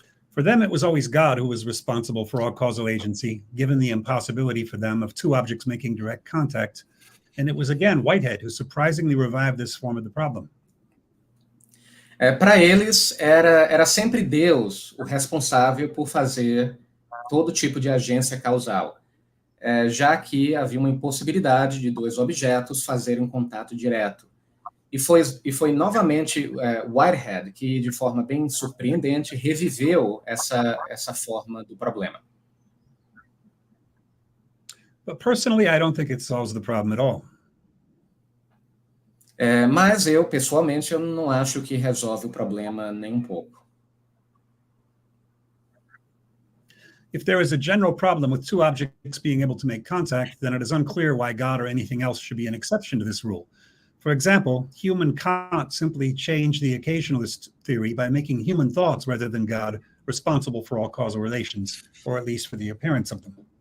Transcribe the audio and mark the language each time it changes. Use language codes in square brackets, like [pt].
[en] For them, it was always God who was responsible for all causal agency, given the impossibility for them of two objects making direct contact. And it was again Whitehead who surprisingly revived this form of the problem. [pt] Para eles, era sempre Deus o responsável por fazer todo tipo de agência causal, já que havia uma impossibilidade de dois objetos fazerem um contato direto. E foi novamente Whitehead que, de forma bem surpreendente, reviveu essa forma do problema. [en] But personally, I don't think it solves the problem at all. [pt] Mas eu, pessoalmente, eu não acho que resolve o problema nem um pouco. [en] If there is a general problem with two objects being able to make contact, then it is unclear why God or anything else should be an exception to this rule. For example, Hume and Kant simply changed the occasionalist theory by making human thoughts rather than God responsible for all causal relations, or at least for the appearance of them.